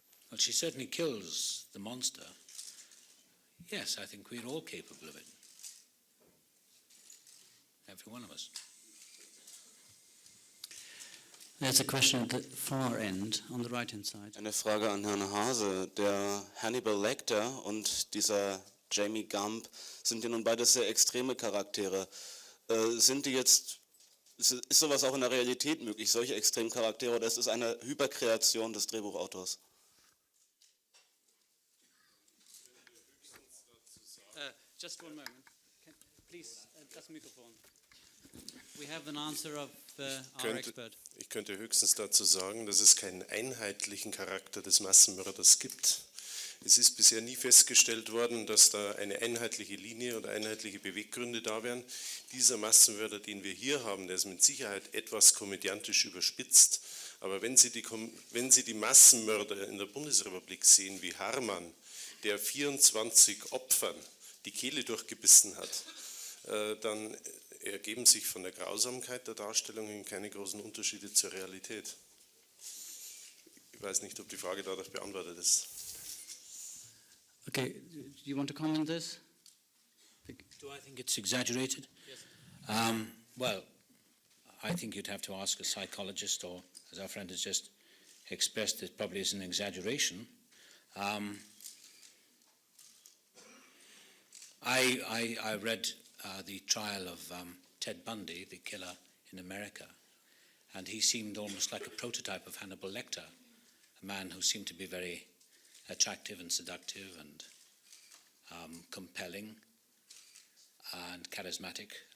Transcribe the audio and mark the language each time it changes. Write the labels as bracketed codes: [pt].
[en] Well, she certainly kills the monster. Yes, I think we're all capable of it. Every one of us. There's a question at the far end, on the right-hand side. [de] Eine Frage an Herrn Hase. Der Hannibal Lecter und dieser Jamie Gump sind ja nun beide sehr extreme Charaktere. Sind die jetzt, ist sowas auch in der Realität möglich, solche Extremcharaktere, oder ist es eine Hyperkreation des Drehbuchautors? [en] Just one moment. Please, [de] das Mikrofon. [en] We have an answer of our expert. [de] Ich könnte höchstens dazu sagen, dass es keinen einheitlichen Charakter des Massenmörders gibt. Es ist bisher nie festgestellt worden, dass da eine einheitliche Linie oder einheitliche Beweggründe da wären. Dieser Massenmörder, den wir hier haben, der ist mit Sicherheit etwas komödiantisch überspitzt. Aber wenn Sie die Massenmörder in der Bundesrepublik sehen, wie Harman, der 24 Opfern die Kehle durchgebissen hat, dann ergeben sich von der Grausamkeit der Darstellungen keine großen Unterschiede zur Realität. Ich weiß nicht, ob die Frage dadurch beantwortet ist. [en] Okay, do you want to comment this? Do I think it's exaggerated? Yes. Well, I think you'd have to ask a psychologist, or as our friend has just expressed, it probably is an exaggeration. I read the trial of Ted Bundy, the killer in America, and he seemed almost like a prototype of Hannibal Lecter, a man who seemed to be very attractive and seductive and compelling and charismatic.